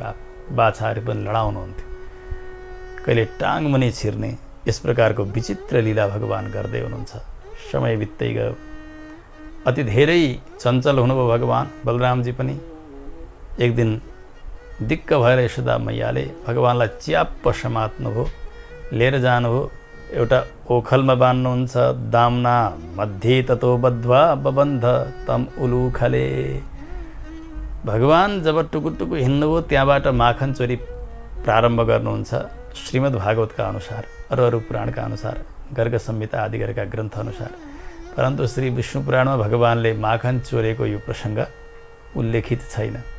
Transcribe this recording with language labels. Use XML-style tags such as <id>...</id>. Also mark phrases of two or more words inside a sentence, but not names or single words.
<ne>बाछाहरू पनि लडाउनुहुन्थ्यो। कहिले टाङ मुनि छिर्ने, यस प्रकारको विचित्र लीला भगवान गर्दै हुनुहुन्छ। समय बित्दै गयो। अति धेरै चञ्चल हुनुभयो भगवान बलरामजी पनि। एक दिन दिक्क भएर यशोदा मैयाले भगवानलाई च्याप्प समात्नुभयो, लिएर जानुभयो। एउटा ओखलमा बान्नुहुन्छ।</ne> <sa>दामना मध्ये ततो बद्ध्वा बबन्ध तम उलुखले।</sa> <ne>भगवान जब टुकुर टुकुर हिँड्नुभयो त्यहाँबाट माखन चोरी प्रारम्भ गर्नुहुन्छ। श्रीमद् भागवतका अनुसार, अरू अरू पुराणका अनुसार, गर्ग संहिता आदि गरेका ग्रन्थ अनुसार। परन्तु श्री विष्णु पुराणमा भगवानले माखन चोरेको यो प्रसङ्ग उल्लेखित छैन।</ne>